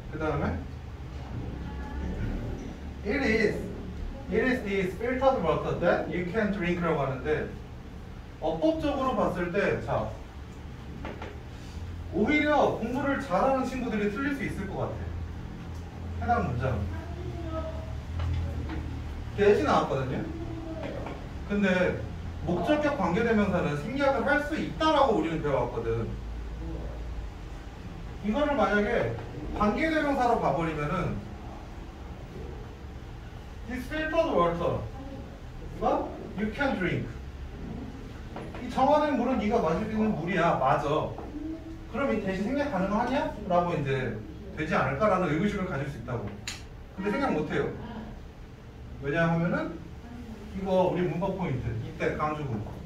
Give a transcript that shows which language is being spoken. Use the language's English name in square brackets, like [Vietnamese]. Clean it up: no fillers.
[Korean] 그 다음에 [English] It is this filtered water that you can drink [Korean] 라고 하는데 어법적으로 봤을 때 자 오히려 공부를 잘하는 친구들이 틀릴 수 있을 것 같아. 해당 문장 get이 나왔거든요. 근데 목적격 관계대명사는 생략을 할 수 있다라고 우리는 배워왔거든. 이거를 만약에 관계대명사로 봐버리면은 This filtered water 이거 you can drink. 이 정화된 물은 네가 마실 수 있는 물이야. 맞아. 그럼 이 대신 생략 가능하냐? 라고 이제 되지 않을까라는 의구심을 가질 수 있다고. 근데 생각 못해요. 왜냐하면은 이거 우리 문법 포인트 이때 강조구.